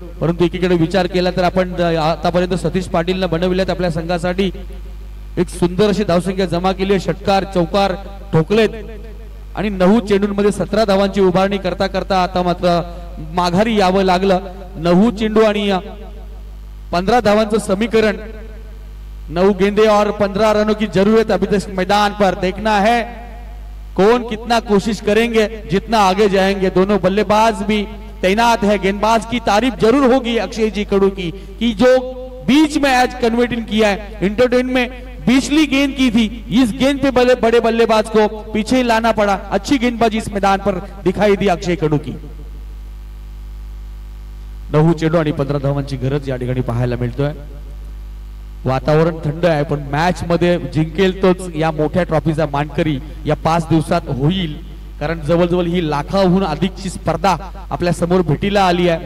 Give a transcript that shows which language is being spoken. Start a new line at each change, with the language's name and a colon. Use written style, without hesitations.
Marathi: परंतु एकीकडे विचार केला तर आपण आतापर्यंत सतीश पाटीलने बनविल्यात आपल्या संघासाठी एक सुंदर अशी धावसंख्या जमा केली आहे. षटकार चौकार ठोकलेत. आणि 9 चेंडूंमध्ये 17 धावांची उभारणी करता करता आता मात्र माघारी यावं लागलं. 9 चेंडू आणि 15 धावांचं समीकरण.
Hindi: 9 गेंदे और 15 रनों की जरूरत अभी तक मैदान पर. देखना है कौन कितना कोशिश करेंगे, जितना आगे जाएंगे. दोनों बल्लेबाज भी तैनात है. गेंदबाज की तारीफ जरूर होगी अक्षय जी कड़ू की कि जो बीच में आज कन्वर्टिंग किया है. इंटरटेन में पिछली गेंद की थी, इस गेंद पे बड़े बल्लेबाज को पीछे लाना पड़ा. अच्छी गेंदबाजी इस मैदान पर दिखाई दी अक्षय कड़ू की.
Marathi: 9 चेंडू आणि 15 धावांची गरज या ठिकाणी पाहायला मिळतोय. वातावरण थंड आहे, पण मॅच मध्ये जिंकेल तोच या मोठ्या ट्रॉफीचा मानकरी या 5 दिवसात होईल. कारण जवळजवळ ही लाखाहून अधिकची स्पर्धा आपल्या समोर भेटीला आली आहे.